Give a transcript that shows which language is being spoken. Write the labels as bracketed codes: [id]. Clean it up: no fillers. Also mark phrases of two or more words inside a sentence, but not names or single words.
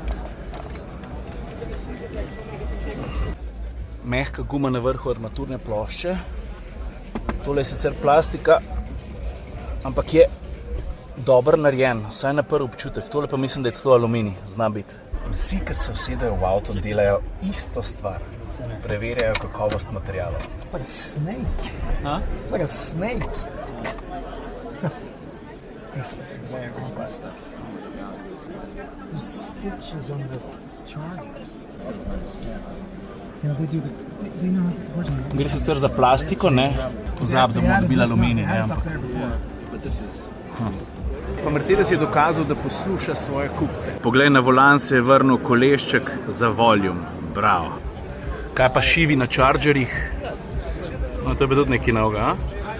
[sl] Mehka guma na vrhu armaturne plošče. Tole je sicer plastika, ampak je dobro narejen, vsaj na prvi občutek. Tole pa mislim, da je celo aluminij, zna biti. Vsi, ki se usedajo v avto, delajo isto stvar. Preverjajo kakovost materialov. [en] It's like a snake. Huh? It's like a snake. This was very plastic. There's stitches on the chargers. You know, they know how to... [sl] Gre sicer za plastiko, ne? Pozab, da bomo dobili aluminij, ne? Ampak... Pa Mercedes je dokazal, da posluša svoje kupce. Poglej, na volan se je vrnil kolešček za volume. Bravo. Kaj pa šivi na chargerjih? No, to je pa tudi nekaj novega, a?